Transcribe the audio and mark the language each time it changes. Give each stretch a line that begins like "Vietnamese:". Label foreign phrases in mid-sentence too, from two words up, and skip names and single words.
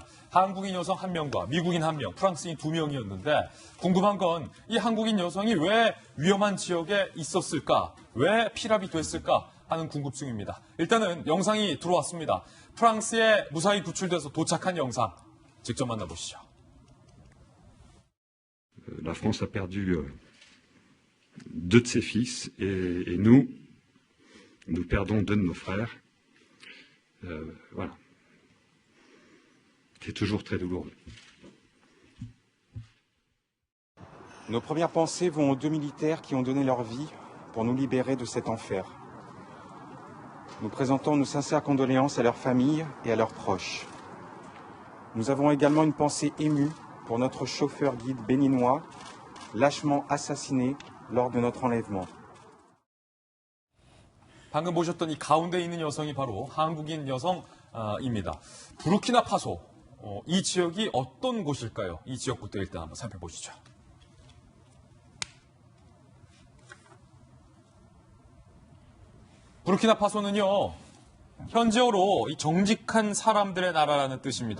Korean: 한국인 여성 1명과 미국인 1명, 프랑스인 2명이었는데 궁금한 건 이 한국인 여성이 왜 위험한 지역에 있었을까? 왜 피랍이 됐을까? 하는 궁금증입니다. 일단은 영상이 들어왔습니다. 프랑스에 무사히 구출돼서 도착한 영상 직접 만나보시죠.
French: La France a perdu deux de ses fils et nous perdons deux de nos frères. Voilà. C'est toujours très douloureux. Nos premières pensées vont aux 2 militaires qui ont donné leur vie pour nous libérer de cet enfer. Nous présentons nos sincères condoléances à leurs familles et à leurs proches. Nous avons également une pensée émue pour notre chauffeur guide béninois, lâchement assassiné lors de notre enlèvement.
Korean: 방금 보셨던 이 가운데 있는 여성이 바로 한국인 여성입니다. 부르키나파소, 이 지역이 어떤 곳일까요? 이 지역부터 일단 한번 살펴보시죠. 부르키나파소는요, 현지어로 이 정직한 사람들의 나라라는 뜻입니다.